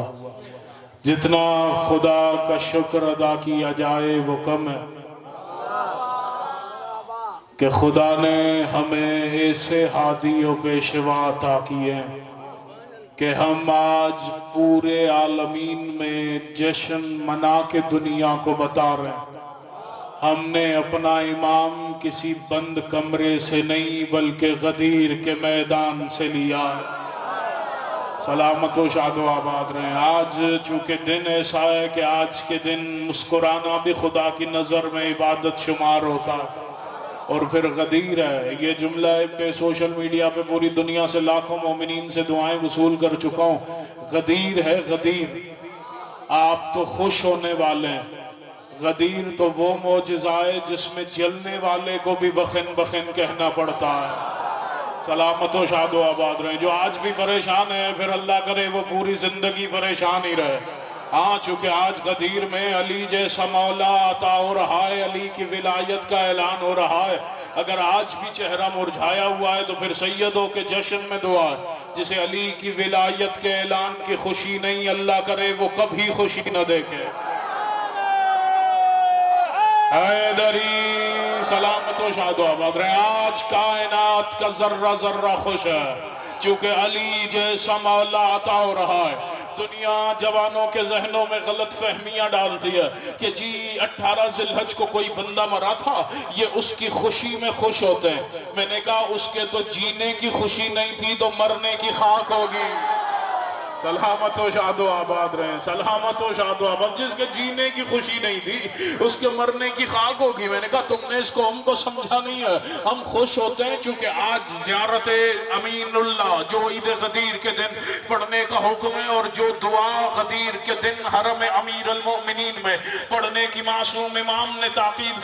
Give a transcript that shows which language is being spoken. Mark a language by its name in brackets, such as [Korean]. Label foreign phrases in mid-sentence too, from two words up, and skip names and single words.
[Urdu] جتنا خدا کا شکر ادا کیا جائے وہ کم ہے کہ خدا نے ہمیں ایسے ہادی و پیشوا عطا کیے ہیں کہ ہم آج پورے عالمین میں جشن منا کے دنیا کو بتا رہے ہیں۔ ہم نے اپنا امام کسی بند کمرے سے نہیں بلکہ غدیر کے میدان سے لیا ہے۔ سلامت و شاد و آباد رہیں۔ آج چونکہ دن ایسا ہے کہ آج کے دن مسکرانا بھی خدا کی نظر میں عبادت شمار ہوتا ہے، اور پھر غدیر ہے۔ یہ جملہ پہ سوشل میڈیا پہ پوری دنیا سے لاکھوں مومنین سے دعائیں وصول کر چکا ہوں۔ غدیر ہے غدیر، آپ تو خوش ہونے والے ہیں۔ غدیر تو وہ معجزہ ہے جس میں جلنے والے کو بھی [Arabic] بخن بخن [Urdu] کہنا پڑتا ہے۔ سلامت و شاد و آباد رہیں۔ جو آج بھی پریشان ہے پھر اللہ کرے وہ پوری زندگی پریشان ہی رہے۔ ہاں چونکہ آج غدیر میں علی جیسا مولا عطا ہو رہا ہے، علی کی ولایت کا اعلان ہو رہا ہے۔ اگر آج بھی چہرہ مرجھایا ہوا ہے تو پھر سیدوں کے جشن میں دعا ہے۔ جسے علی کی ولایت کے اعلان کی خوشی نہیں، اللہ کرے وہ کبھی خوشی نہ دیکھے۔ حیدری سلامت و شاد و آباد رہے۔ آج کائنات کا ذرہ ذرہ خوش ہے چونکہ علی جیسا مولا عطا ہو رہا ہے۔ دنیا جوانوں کے ذہنوں میں غلط فہمیاں ڈالتی ہے کہ جی 18 ذی الحج کو کوئی بندہ مرا تھا، یہ اس کی خوشی میں خوش ہوتے ہیں۔ میں نے کہا اس کے تو جینے کی خوشی نہیں تھی تو مرنے کی خاک ہوگی۔ سلامت و شاد و آباد رہیں۔ سلامت و شاد و آباد۔ جس کے جینے کی خوشی نہیں تھی اس کے مرنے کی خاک ہوگی۔ میں نے کہا تم نے اس کو ہم کو سمجھا نہیں ہے۔ ہم خوش ہوتے ہیں چونکہ آج زیارت امین اللہ جو عید غدیر کے دن پڑھنے کا حکم ہے، اور جو دعا غدیر کے دن حرم امیر المؤمنین میں پڑھنے کی معصوم امام نے تاکید